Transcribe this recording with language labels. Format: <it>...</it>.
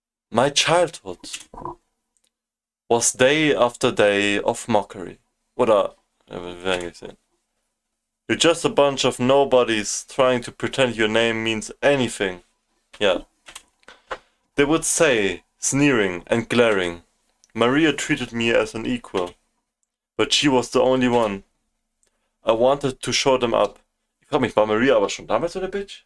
<en>My childhood was day after day of mockery.</en> <de>Oder, ja, wir werden gleich sehen.</de> <en>You're just a bunch of nobodies trying to pretend your name means anything. Yeah. They would say, sneering and glaring, Maria treated me as an equal. But she was the only one. I wanted to show them up.</en> <de>Ich frage mich, war Maria aber schon damals so eine Bitch?</de>